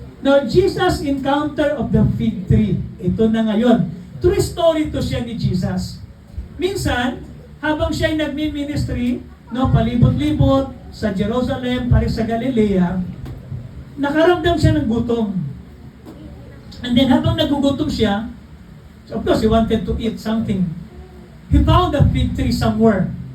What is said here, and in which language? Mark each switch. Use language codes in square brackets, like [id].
[en] Now, Jesus' encounter of the fig tree. [tl] Ito na ngayon. [en] True story [tl] to siya ni Jesus. Minsan, habang siya ay nagmi-ministry, no, palibot-libot sa Jerusalem, pari sa Galilea, nakaramdam siya ng gutom. [en] And then [tl] habang nagugutom siya, [en] so of course he wanted to eat something. He found a fig tree somewhere.